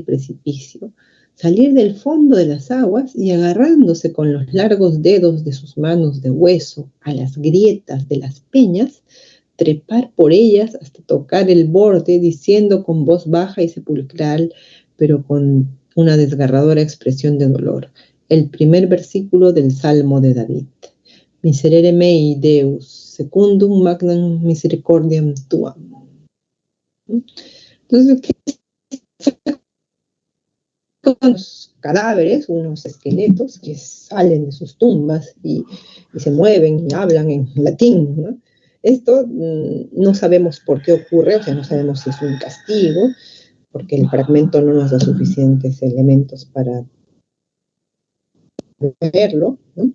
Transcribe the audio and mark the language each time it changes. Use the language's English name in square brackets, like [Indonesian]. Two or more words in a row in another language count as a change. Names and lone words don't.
[Spanish] precipicio, salir del fondo de las aguas y agarrándose con los largos dedos de sus manos de hueso a las grietas de las peñas, trepar por ellas hasta tocar el borde, diciendo con voz baja y sepulcral, pero con una desgarradora expresión de dolor, el primer versículo del Salmo de David: [Latin] Miserere mei, Deus, secundum magnam misericordiam tuam. [Spanish] Entonces, ¿qué son los cadáveres, unos esqueletos que salen de sus tumbas y se mueven y hablan en latín, ¿no? Esto no sabemos por qué ocurre, o sea, no sabemos si es un castigo, porque el fragmento no nos da suficientes elementos para verlo, ¿no?